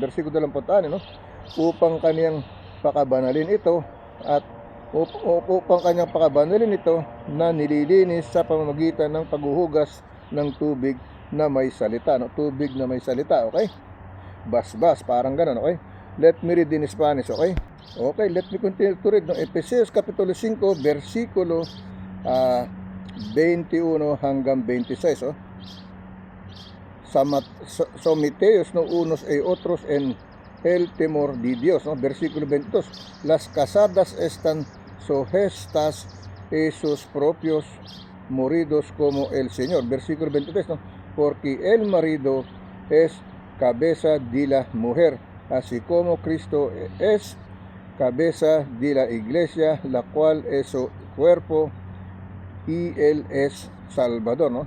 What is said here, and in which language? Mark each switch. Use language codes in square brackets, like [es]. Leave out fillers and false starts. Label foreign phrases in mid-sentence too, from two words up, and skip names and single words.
[tl] Versikulo 26, no? Upang kanyang pakabanalin ito na nililinis sa pamamagitan ng paghuhugas ng tubig na may salita, no? Tubig na may salita, okay? Basbas, parang gano'n, okay? [en] Let me read in Spanish, okay? Okay, let me continue to read, [tl] no? Efesios kapitulo 5, versikulo 21 hanggang 26, oh. [es] Somiteos, no, unos e otros en el temor de Dios, no. Versículo 22, las casadas están sujetas a sus propios maridos como el Señor. Versículo 23, no, porque el marido es cabeza de la mujer, así como Cristo es cabeza de la iglesia, la cual es su cuerpo, y Él es Salvador, ¿no?